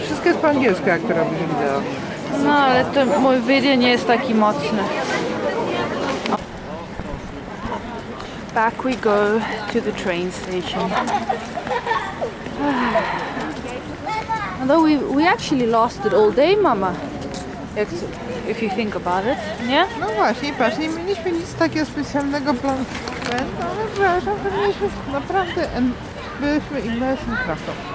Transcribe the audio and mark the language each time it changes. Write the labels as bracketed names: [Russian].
[Polish] Wszystko jest po angielsku, jak to robisz wideo. No, ale to mój video nie jest taki mocny. [English] Back we go to the train station. Although we actually lasted all day, Mama. If you think about it, [Polish] nie? No właśnie, patrz, nie mieliśmy nic takiego specjalnego planu, ale wrażam, że mieliśmy naprawdę, byliśmy [English] immersed in Kraków.